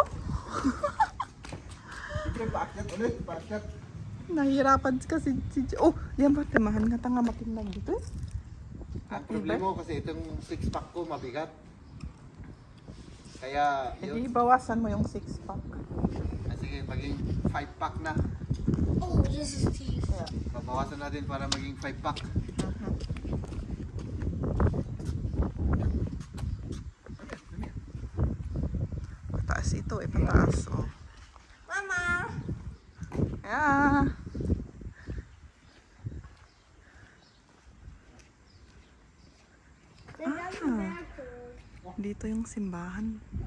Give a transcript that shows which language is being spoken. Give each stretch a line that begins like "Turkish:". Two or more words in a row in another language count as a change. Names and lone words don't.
Filipino: Siyempre, paakyat ulit, paakyat. Nahihirapan kasi si oh, yan ba, tamahan nga tanga matinag dito eh. Ang problema ko kasi itong 6-pack ko mabigat. Kaya Hindi yun. bawasan mo yung 6-pack. Sige, maging 5-pack na.
German: Oh, das ist tief.
Filipino: Babawasan natin para maging 5-pack. Pataas ito eh, pataas. Oh. Mama! Yeah. Dito yung simbahan.